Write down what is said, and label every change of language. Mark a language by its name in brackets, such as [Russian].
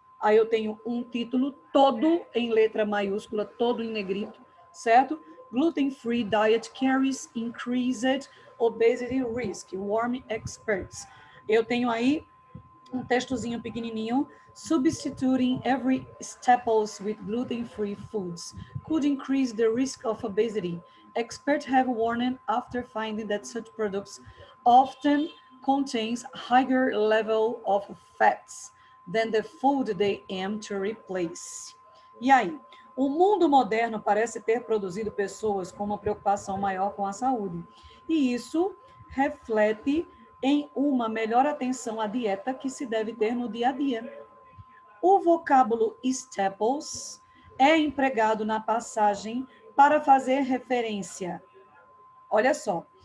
[Portuguese] Aí eu tenho um título todo em letra maiúscula, todo em negrito, certo? [English] Gluten-free diet carries increased obesity risk, warm experts. [Portuguese] Eu tenho aí um textozinho pequenininho, [English] substituting every staples with gluten-free foods could increase the risk of obesity. Experts have warned after finding that such products often contains higher level of fats than the food they aim to replace. [Portuguese] E aí, o mundo moderno parece ter produzido pessoas com uma preocupação maior com a saúde. E isso reflete em uma melhor atenção à dieta que se deve ter no dia a dia. O vocábulo staples é empregado na passagem para fazer referência. Olha só.